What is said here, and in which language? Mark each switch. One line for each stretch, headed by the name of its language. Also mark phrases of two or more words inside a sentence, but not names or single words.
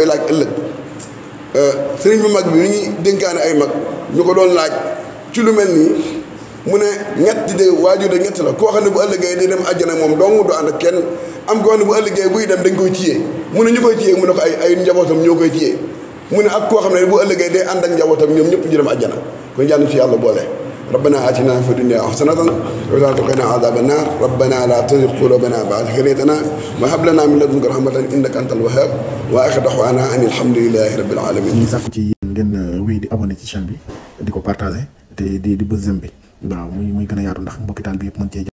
Wolof: laaj ëllëg sëriñ bu mag bi ni ñuy dénkaane ay mag ñu ko doon laaj ci lu mel nii mu ne ñett de waajur de ñett la koo xam ne bu ëllëgee day dem àjjana moom dong du ànd ak kenn am koo xam ne bu ëllëgee buy dem dañ koy téye mu ne ñu koy téye mu ne ko ay njabootam ñoo koy téye mu ne ak koo xam ne bu ëllëgee day ànd ak njabootam ñoom ñëpp ñu dem àjjana kon yàlla ci yàlla boole
Arabic: ربنا آتنا في الدنيا حسنة وقنا عذاب النار ربنا لا تزغ قلوبنا بعد إذ هديتنا وهب لنا من لدنك رحمة إنك أنت الوهاب وآخر دعوانا أن الحمد لله رب العالمين.
Wolof: ñi sàkku ci ngeen wéy di abonné ci chaîne bi di ko partagé te di bës j'aime bi waaw muy gën a yaatu ndax mbokki taal bi yëpp mën cee